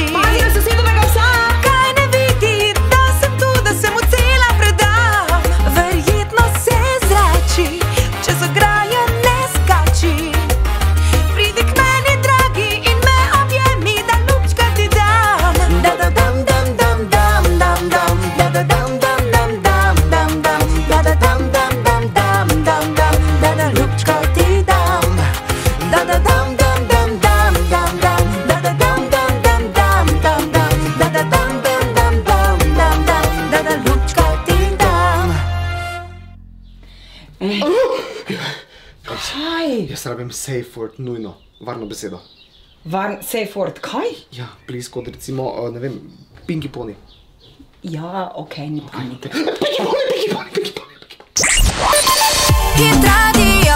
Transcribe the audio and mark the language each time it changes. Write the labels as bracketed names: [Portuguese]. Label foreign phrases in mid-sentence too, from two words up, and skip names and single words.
[Slovenian] Pazi na sosedovega psa! Kaj ne vidi, da sem tu, da se mu cela predam? Verjetno se zrači, če zagrajo ne skači. Pridi k meni, dragi, in me objemi, da lupčka ti dam. Da da dam dam dam dam dam dam, da da dam dam dam dam dam dam, da da dam dam dam dam dam dam, da da lupčka ti dam. Da da dam dam dam dam dam dam, da da dam dam dam dam dam dam, da da dam dam dam dam dam dam, da da lupčka ti dam. Kaj? Jaz rabim [English] safe word, [Slovenian] nujno. Varno besedo. [English] Safe word, [Slovenian] kaj? Ja, please, kot recimo, ne vem, Pinky Pony. Ja, okej, ni panike. Pinky Pony, Pinky Pony, Pinky Pony, Pinky Pony. Hit Radio.